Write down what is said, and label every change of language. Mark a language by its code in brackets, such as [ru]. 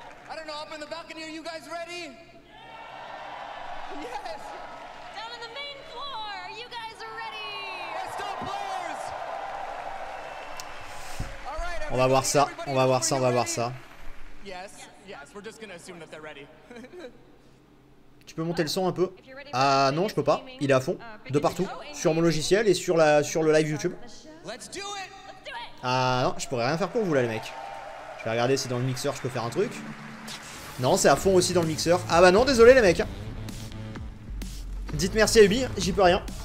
[en] I don't know, up in the balcony, are you guys ready? Yes! Down on the main floor, you guys are ready! Let's go, players! All right, [fr] On va voir ça, on va voir ça, on va voir ça. [en] Yes, we're just gonna assume that they're ready. [fr] Tu peux monter le son un peu? Ah non, je peux pas, il est à fond, de partout, sur mon logiciel et sur le live YouTube. [en] Let's do it! [fr] Ah non, je pourrais rien faire pour vous là les mecs. Je vais regarder si dans le mixeur je peux faire un truc. Non, c'est à fond aussi dans le mixeur. Ah bah non, désolé les mecs. Dites merci à Ubi, j'y peux rien.